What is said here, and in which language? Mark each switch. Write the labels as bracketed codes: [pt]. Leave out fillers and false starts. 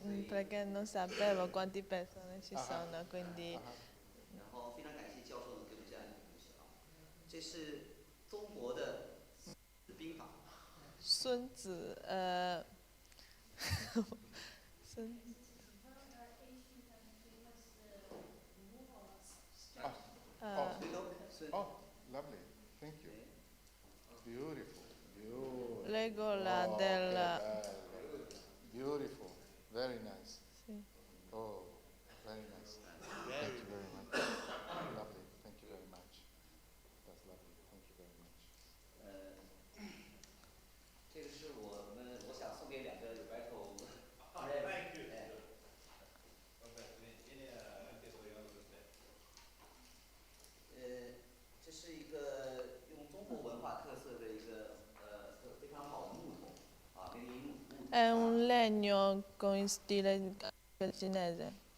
[it] Perché non sapevo quante persone ci sono, quindi. [zh] 然后非常感谢教授能给我们这样一个东西啊，这是中国的兵法。孙子，孙。 [en] Oh, lovely, thank you. Beautiful, beautiful. [it] Regola del. [en] Beautiful, very nice. [it] Sì. [en] Oh, very nice. Thank you very much. Lovely, thank you very much. That's lovely, thank you very much. [zh] 这个是我想送给两个 Requalification。这是一个用中国文化特色的一个非常好的木头啊，木。 [it] È un legno con stile cinese.